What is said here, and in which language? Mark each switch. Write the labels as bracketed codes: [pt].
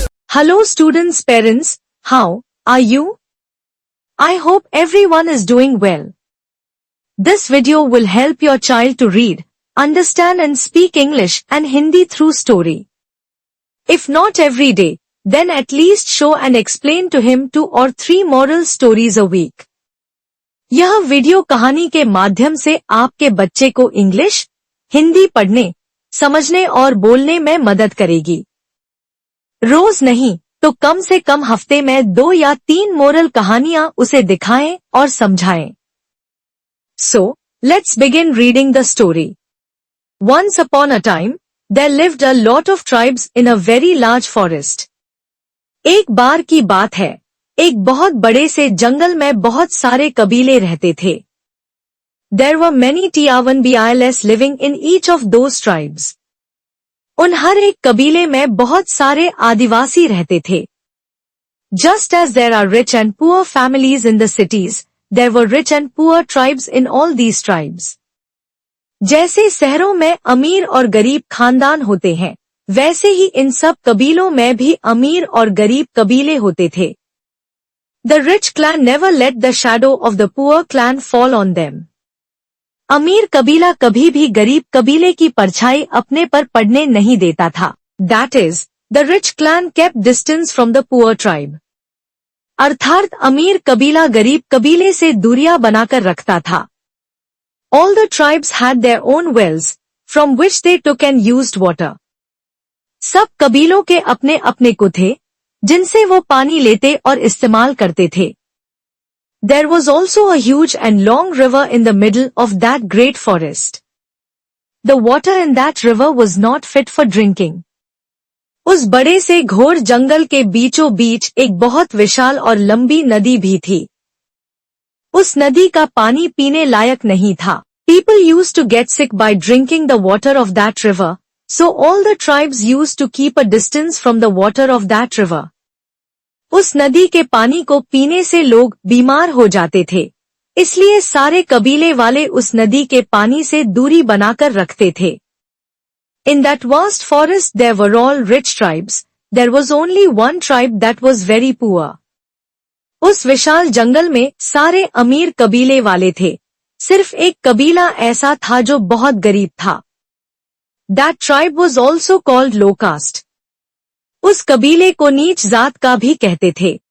[en] Hello students, parents, how are you? I hope everyone is doing well. This video will help your child to read, understand and speak English and Hindi through story. If not every day, then at least show and explain to him 2 or 3 moral stories a week. [hi] यह video कहानी के माध्यम से आपके बच्चे को English, Hindi पढ़ने, समझने और बोलने में मदद करेगी। रोज नहीं तो कम से कम हफ्ते में 2 या 3 मोरल कहानियां उसे दिखाएं और समझाएं। [en] So, let's begin reading the story. Once upon a time, there lived a lot of tribes in a very large forest. [hi] एक बार की बात है, एक बहुत बड़े से जंगल में बहुत सारे कबीले रहते थे। [en] There were many Tiavanbiles living in each of those tribes. [hi] उन हर एक कबीले में बहुत सारे आदिवासी रहते थे। [en] Just as there are rich and poor families in the cities, there were rich and poor tribes in all these tribes. [hi] जैसे शहरों में अमीर और गरीब खानदान होते हैं, वैसे ही इन सब कबीलों में भी अमीर और गरीब कबीले होते थे। [en] The rich clan never let the shadow of the poor clan fall on them. [hi] अमीर कबीला कभी भी गरीब कबीले की परछाई अपने पर पड़ने नहीं देता था। [en] That is, the rich clan kept distance from the poor tribe. [hi] अर्थात अमीर कबीला गरीब कबीले से दूरियां बनाकर रखता था। [en] All the tribes had their own wells, from which they took and used water. [hi] सब कबीलों के अपने अपने कुएं थे, जिनसे वो पानी लेते और इस्तेमाल करते थे। [en] There was also a huge and long river in the middle of that great forest. The water in that river was not fit for drinking. [hi] उस बड़े से घोर जंगल के बीचों बीच एक बहुत विशाल और लंबी नदी भी थी। उस नदी का पानी पीने लायक नहीं था। [en] People used to get sick by drinking the water of that river, so all the tribes used to keep a distance from the water of that river. [hi] उस नदी के पानी को पीने से लोग बीमार हो जाते थे, इसलिए सारे कबीले वाले उस नदी के पानी से दूरी बनाकर रखते थे। [en] In that vast forest there were all rich tribes, there was only one tribe that was very poor. [hi] उस विशाल जंगल में सारे अमीर कबीले वाले थे, सिर्फ एक कबीला ऐसा था जो बहुत गरीब था। [en] That tribe was also called low caste. [hi] उस कबीले को नीच जात का भी कहते थे।